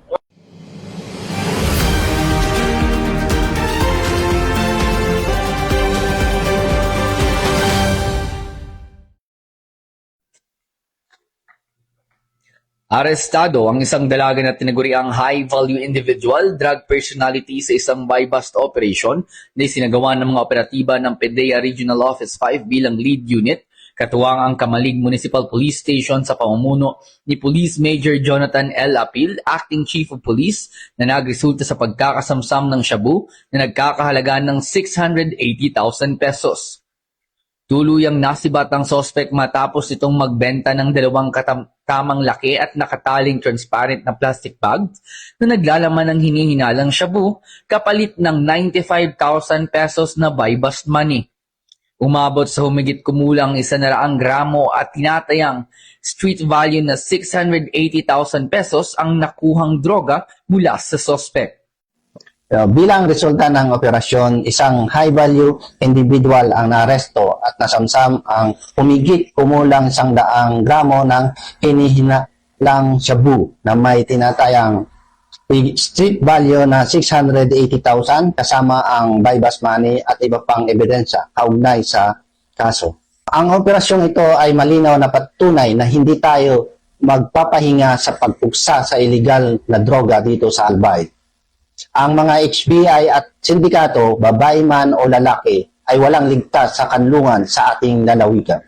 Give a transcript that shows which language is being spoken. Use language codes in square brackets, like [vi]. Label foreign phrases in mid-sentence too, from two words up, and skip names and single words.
[tl] Arestado ang isang dalaga na tinaguriang [en] high-value individual drug personality [tl] sa isang [en] buy-bust operation [tl] na isinagawa ng mga operatiba ng PDEA Regional Office 5 bilang lead unit, katuwang ang Kamalig Municipal Police Station sa pamumuno ni Police Major Jonathan L. Apil, [en] Acting Chief of Police, [tl] na nagresulta sa pagkakasamsam ng shabu na nagkakahalaga ng 680,000 pesos. Tuluyang nasibat ang sospek matapos itong magbenta ng dalawang tamang laki at nakataling transparent na [en] plastic bags [tl] na naglalaman ng hinihinalang shabu kapalit ng 95,000 pesos na [en] buy-bust money. [tl] Umabot sa humigit kumulang 100 gramo at tinatayang street value na 680,000 pesos ang nakuhang droga mula sa sospek. Bilang resulta ng operasyon, isang [en] high-value individual [tl] ang naaresto at nasamsam ang humigit kumulang 100 gramo ng hinihinalang shabu na may tinatayang [en] street value [tl] na 680,000 kasama ang [en] buy-bust money [tl] at iba pang ebidensya kaugnay sa kaso. Ang operasyong ito ay malinaw na patunay na hindi tayo magpapahinga sa pagpuksa sa illegal na droga dito sa Albay. Ang mga HBI at sindikato, babae man o lalaki, ay walang ligtas sa kanlungan sa ating lalawigan.